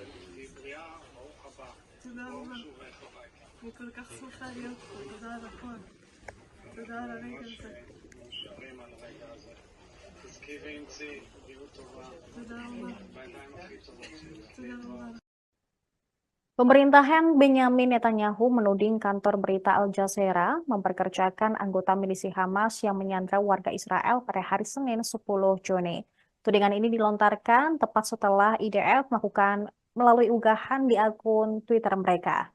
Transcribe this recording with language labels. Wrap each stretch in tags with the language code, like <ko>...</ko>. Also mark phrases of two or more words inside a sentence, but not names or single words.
<he>תהיי בריאה, ברוך הבא. תודה רבה. ברוך שובך הביתה. אני כל כך שמחה להיות פה, תודה על הכל. תודה על הרגע הזה. מאושרים על הרגע הזה. תזכי ואמצי, בריאות טובה. תודה רבה. בעיניים הכי טובות שלי. תודה רבה.</he> <id>Pemerintahan Benyamin Netanyahu menuding kantor berita Al Jazeera memperkerjakan anggota milisi Hamas yang menyandra warga Israel pada hari Senin 10 Juni. Tudingan ini dilontarkan tepat setelah IDF melakukan melalui unggahan di akun Twitter mereka.</id>